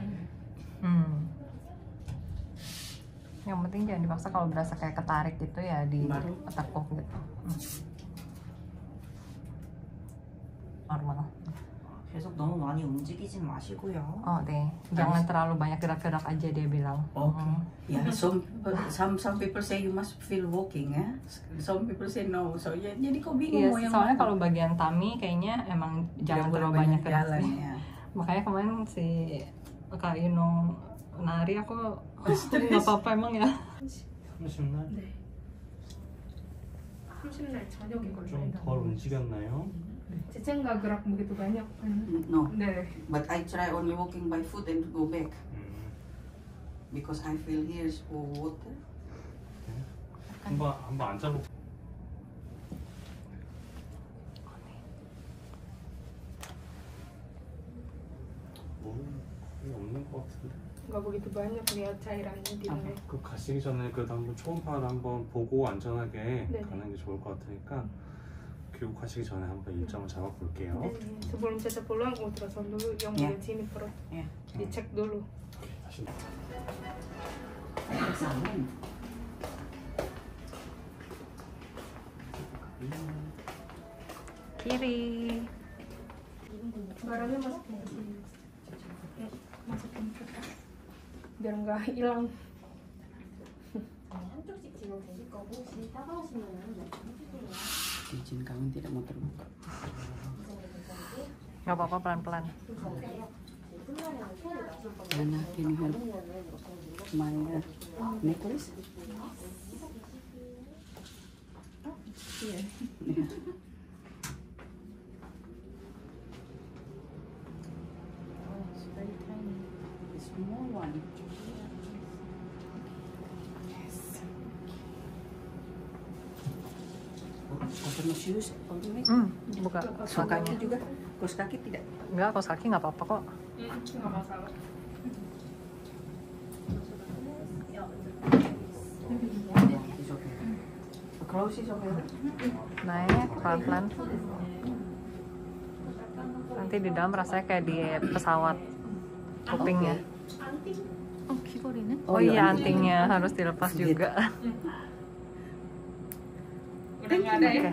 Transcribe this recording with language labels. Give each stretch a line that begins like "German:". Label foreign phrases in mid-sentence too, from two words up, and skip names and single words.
Indonesian: Yang penting jangan dipaksa, kalau berasa kayak ketarik gitu ya ditekuk gitu. Normal.
Korean: 계속 너무 많이 움직이진 마시고요. 네.
Indonesian: Jangan terlalu banyak gerak-gerak aja dia bilang.
English: Yeah, some people say you must feel walking ya. Some people say no.
Indonesian: So ya, jadi kok bingung mau yang soalnya kalau bagian tummy kayaknya emang jangan terlalu banyak gerak jalan sih. ya. Makanya kemarin si Kak Yunong nari aku nggak apa-apa emang ya.
Korean: 30날? 네. 30날 저녁에 좀 걸려요. 덜 움직였나요? 제 생각
Indonesian: gerak begitu banyak kan.
English: No,
Korean: 네.
English: but I try only walking by foot and go back because I feel here is water.
Korean: 한번 앉아볼게요. 없는 것 같은데.
Indonesian: Nggak begitu banyak lihat cairannya di dalam.
Korean: 그 가시기 전에 그래도 한번 초음파를 한번 보고 안전하게 네. 가는 게 좋을 것 같으니까 귀국하시기 전에 한번 일정을 잡아볼게요. 네,
Indonesian: sebelum Caca pulang ultrasound dulu yang Ya. bagian sini perut. Ya. Dicek dulu.
Korean: 다시.
Indonesian: Kiri. Barangnya masukin ke sini. Ya, masukin ke tas. biar nggak hilang. Cincin kawin tidak mau terbuka. Nggak apa-apa, pelan-pelan. Mana ini
English: help my necklace? Yeah. Oh, it's very tiny. It's small one. Yes. Open shoes only.
Indonesian: Buka makanya. juga. Kaos kaki tidak? Enggak, kaos kaki nggak apa-apa kok. Nggak masalah.
English: It's okay. Close is okay.
Indonesian: Naik pelan-pelan. Nanti di dalam rasanya kayak di pesawat kupingnya. Oh, keyboardnya. Oh iya, antingnya harus dilepas juga. Udah nggak ada ya?